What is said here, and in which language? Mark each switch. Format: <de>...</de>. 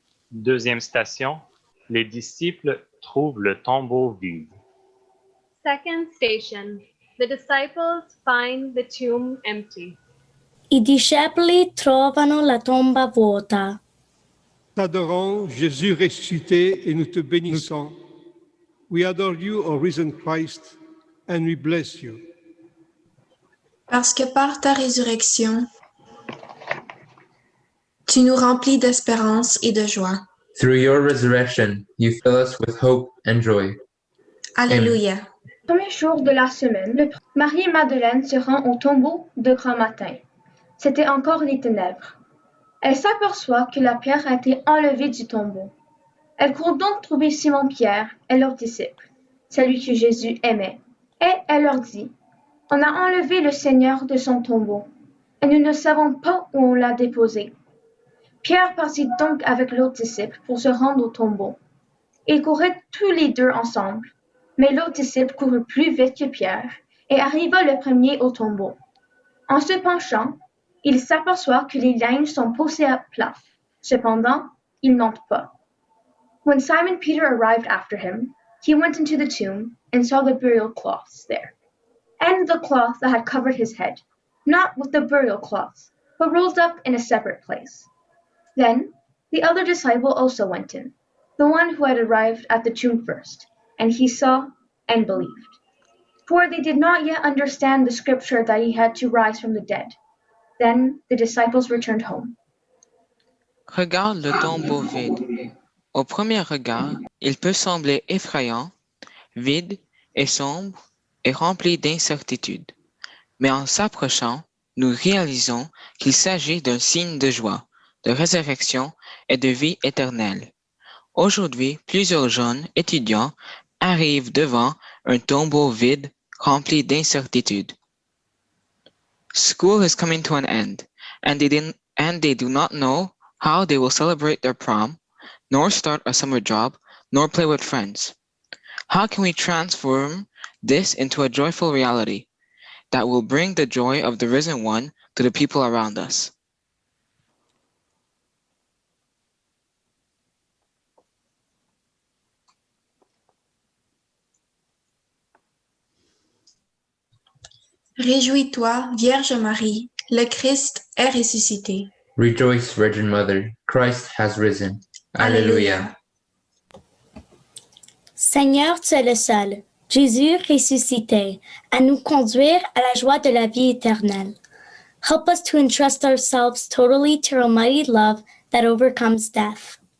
<fr>Deuxième station, les disciples trouvent le tombeau vide.</fr> <en>Second station, the disciples find the tomb empty.</en> <it>I discepoli trovano la tomba vuota.</it> <fr>T'adorons, Jésus ressuscité, et nous te bénissons.</fr> <en>We adore you, O risen Christ, and we bless you.</en> <fr>Parce que par ta résurrection, tu nous remplis d'espérance et de joie.</fr> <en>Through your resurrection, you fill us with hope and joy.</en> <fr>Alléluia. Premier jour de la semaine, Marie-Madeleine se rend au tombeau de grand matin. C'était encore les ténèbres. Elle s'aperçoit que la pierre a été enlevée du tombeau. Elle court donc trouver Simon-Pierre et leurs disciples, celui que Jésus aimait. Et elle leur dit, « On a enlevé le Seigneur de son tombeau, et nous ne savons pas où on l'a déposé. » Pierre partit donc avec l'autre disciple pour se rendre au tombeau. Ils couraient tous les deux ensemble, mais l'autre disciple courut plus vite que Pierre et arriva le premier au tombeau. En se penchant, il s'aperçoit que les lignes sont posées à plat. Cependant, il n'entre pas.</fr> <en>When Simon Peter arrived after him, he went into the tomb and saw the burial cloths there, and the cloth that had covered his head, not with the burial cloths, but rolled up in a separate place. Then the other disciple also went in, the one who had arrived at the tomb first, and he saw and believed. For they did not yet understand the scripture that he had to rise from the dead. Then the disciples returned home.</en> <fr>Regarde le tombeau vide. Au premier regard, il peut sembler effrayant, vide et sombre et rempli d'incertitudes. Mais en s'approchant, nous réalisons qu'il s'agit d'un signe de joie, de résurrection et de vie éternelle. Aujourd'hui, plusieurs jeunes étudiants arrivent devant un tombeau vide rempli d'incertitudes.</fr> <en>School is coming to an end, and they do not know how they will celebrate their prom, nor start a summer job, nor play with friends. How can we transform this into a joyful reality that will bring the joy of the risen one to the people around us?</en> <fr>Réjouis-toi, Vierge Marie, le Christ est ressuscité.</fr> <en>Rejoice, Virgin Mother, Christ has risen. Alleluia.</en> <fr>Seigneur, tu es le seul, Jésus ressuscité, à nous conduire à la joie de la vie éternelle.</fr> <en>Help us to entrust ourselves totally to your almighty love that overcomes death.</en>